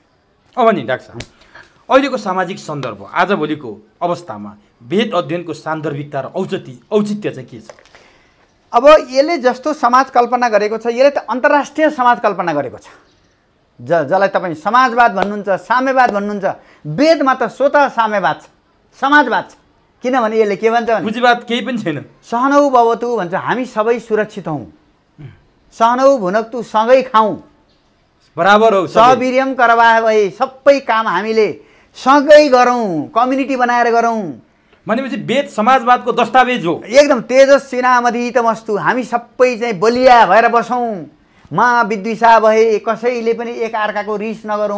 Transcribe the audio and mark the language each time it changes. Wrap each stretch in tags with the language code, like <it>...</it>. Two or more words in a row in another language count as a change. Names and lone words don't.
<ne>अब नि डाक्टर साहब, अहिलेको सामाजिक सन्दर्भ आजभोलिको अवस्थामा वेद अध्ययनको सान्दर्भिकता र औचित्य चाहिँ के छ? अब यसले जस्तो समाज कल्पना गरेको छ, यसले त अन्तर्राष्ट्रिय समाज कल्पना गरेको छ। जसलाई तपाईँ समाजवाद भन्नुहुन्छ, साम्यवाद भन्नुहुन्छ, वेदमा त स्वतः साम्यवाद छ, समाजवाद छ। किनभने यसले के भन्छ भने पुँजीवाद केही पनि छैन।</ne> <sa>सहनौ भवतु</sa> <ne>भन्छ, हामी सबै सुरक्षित हौँ।</ne> <sa>सहनौ भुनक्तु,</sa> <ne>सँगै खाउँ, बराबर हो,</ne> <sa>सवीर्यम करवाह</sa> <ne>भए, सबै काम हामीले सँगै गरौँ, कम्युनिटी बनाएर गरौँ। भनेपछि वेद समाजवादको दस्तावेज हो। एकदम तेजस्विनामधीतमस्तु, हामी सबै चाहिँ बलिया भएर बसौँ, महाविद्विषा भए, कसैले पनि एक अर्काको रिस नगरौँ।</ne>